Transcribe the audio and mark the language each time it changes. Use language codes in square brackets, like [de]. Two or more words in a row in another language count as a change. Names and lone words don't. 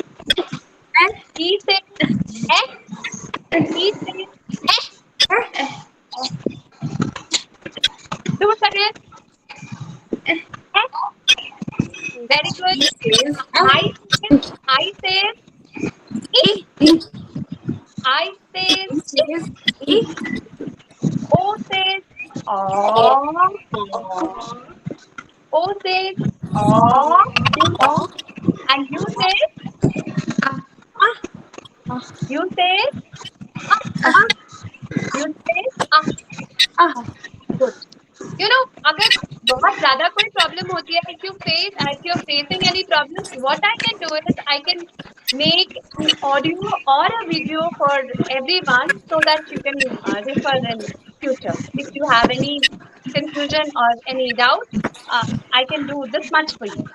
[en] E says S. E says S. Do it again. S. Very good. I says E. I says E. O says O. O says O. And you say you say you say good. You know, [hi] अगर बहुत ज़्यादा कोई problem होती है, [en] if you're facing any problem, what I can do is I can make an audio or a video for everyone so that you can refer in future. If you have any confusion or any doubt, I can do this much for you.